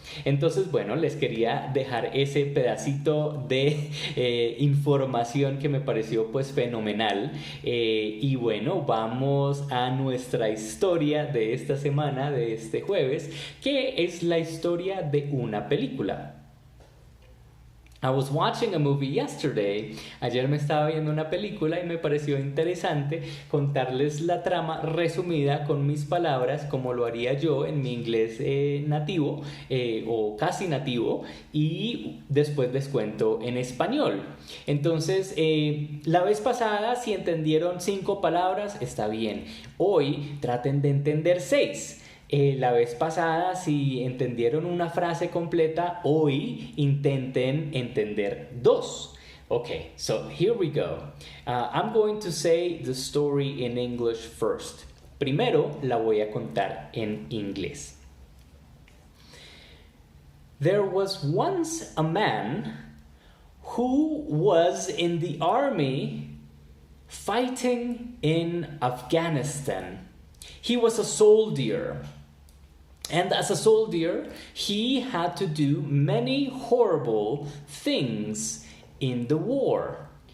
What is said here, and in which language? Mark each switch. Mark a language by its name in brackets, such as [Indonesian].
[Spanish] Entonces, bueno, les quería dejar ese pedacito de información que me pareció pues fenomenal. Y bueno, vamos a nuestra historia de esta semana, de este jueves, que es la historia de una película. [English] I was watching a movie yesterday. [Spanish] Ayer me estaba viendo una película y me pareció interesante contarles la trama resumida con mis palabras, como lo haría yo en mi inglés nativo o casi nativo, y después les cuento en español. Entonces, la vez pasada, si entendieron 5 palabras, está bien. Hoy traten de entender 6. La vez pasada, si entendieron una frase completa, hoy intenten entender 2. [English] Okay, so here we go. I'm going to say the story in English first. [Spanish] Primero la voy a contar en inglés. [English] There was once a man who was in the army fighting in Afghanistan. He was a soldier. And as a soldier, he had to do many horrible things in the war.